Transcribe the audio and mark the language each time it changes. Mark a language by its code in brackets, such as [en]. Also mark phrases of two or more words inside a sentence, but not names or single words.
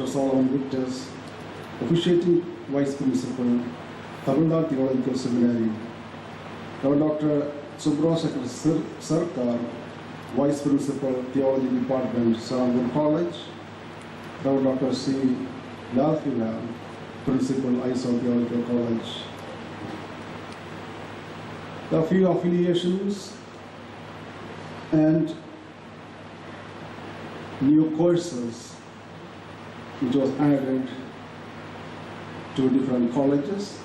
[en] Solomon Victus, Officiating Vice Principal, Tamil Nadu Theological Seminary. Reverend Dr. Subrasakar Sarkar, Vice Principal, Theology Department, Serampore College. Reverend Dr. C. Lalfila, Principal, ISO Theological College. There are few affiliations and new courses which was added to different colleges.